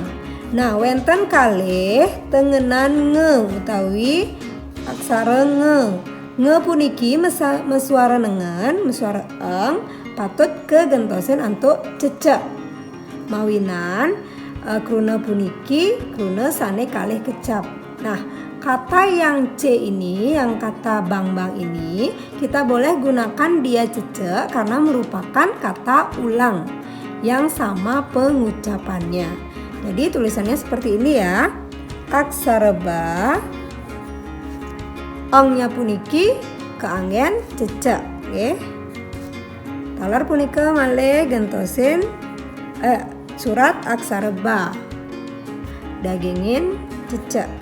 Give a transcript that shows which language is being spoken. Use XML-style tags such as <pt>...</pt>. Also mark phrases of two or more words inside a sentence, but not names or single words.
<ban>Nah, wonten kalih tengenan nge utawi aksara nge. Nge puniki mesuara nengen, mesuara eng patut kegentosen antuk cecek. Mawinan kruna puniki kruna sane kalih kecap.</ban> <id>Nah, kata yang C ini, yang kata bang ini, kita boleh gunakan dia cecek karena merupakan kata ulang yang sama pengucapannya. Jadi tulisannya seperti ini ya.</id> <ban>Aksara ba, ongnya puniki keanggen cecek. Talar punika malih gentosin surat aksara ba. Dagingin cecek.</ban>